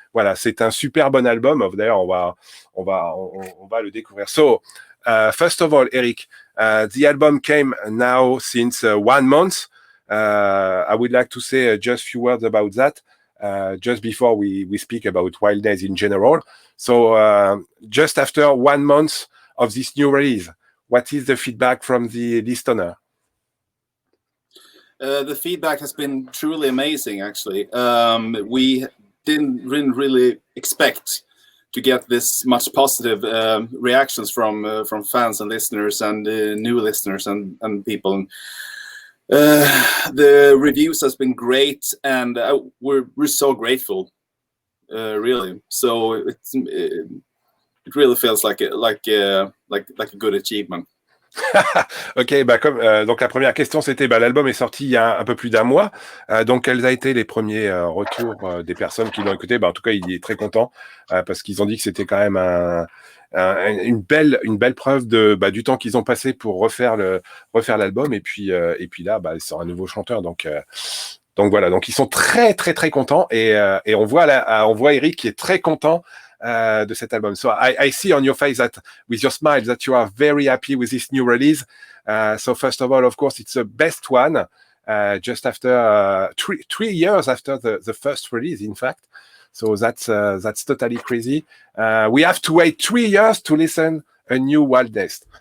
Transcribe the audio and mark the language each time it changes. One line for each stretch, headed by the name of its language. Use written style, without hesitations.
French: Voilà, c'est un super bon album. D'ailleurs, on va le découvrir.
English: So, first of all, Erik, the album came now since 1 month. I would like to say just a few words about that, just before we speak about Wildness in general. So, just after 1 month of this new release, what is the feedback from the listener? The feedback has been truly amazing, actually. We didn't really expect to get this much positive reactions from fans and listeners and new listeners and people. The reviews has been great, and we're so grateful, really. So it really feels like a good achievement.
French: Ok, donc la première question c'était, l'album est sorti il y a un peu plus d'1 mois, donc quels ont été les premiers retours des personnes qui l'ont écouté? En tout cas, il est très content parce qu'ils ont dit que c'était quand même une belle preuve du temps qu'ils ont passé pour refaire l'album, et puis là, c'est un nouveau chanteur, donc voilà, donc ils sont très très très contents, et on voit Erik qui est très content de cet album.
English: So I see on your face that, with your smile, that you are very happy with this new release. So first of all, of course, it's the best one, just after 3 years after the first release, in fact. So that's totally crazy. We have to wait 3 years to listen a new Wildness.